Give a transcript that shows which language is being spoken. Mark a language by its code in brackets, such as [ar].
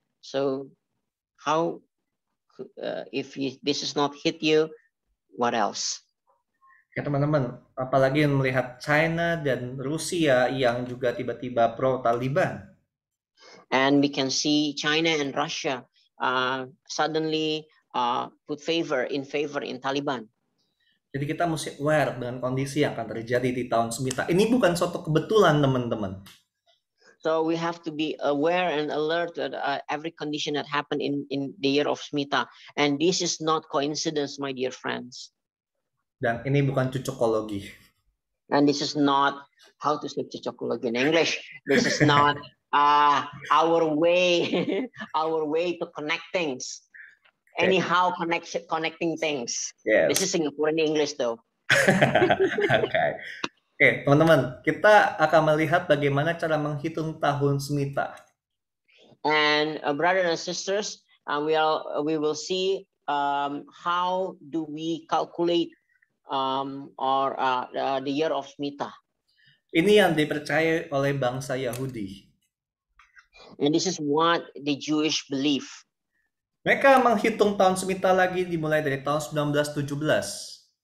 [en] So how, if this is not hit you, what else? [id] Ya teman-teman, apalagi melihat China dan Rusia yang juga tiba-tiba pro-Taliban. [en] And we can see China and Russia suddenly put favor in Taliban. [id] Jadi kita mesti aware dengan kondisi yang akan terjadi di tahun Smita. Ini bukan suatu kebetulan teman-teman. [en] So we have to be aware and alert at every condition that happened in the year of Smita. And this is not coincidence, my dear friends. [id] Dan ini bukan cocokologi. [en] And this is not, how to say cocokologi in English. This is not our way to connect things. Anyhow, connecting things. Yes. This is Singapore in English though. [id] Oke, teman-teman, kita akan melihat bagaimana cara menghitung tahun Smita. [en] And brothers and sisters, we will see how do we calculate the year of Smita. [id] Ini yang dipercaya oleh bangsa Yahudi. [en] And this is what the Jewish believe. [id] Mereka menghitung tahun Smita lagi dimulai dari tahun 1917.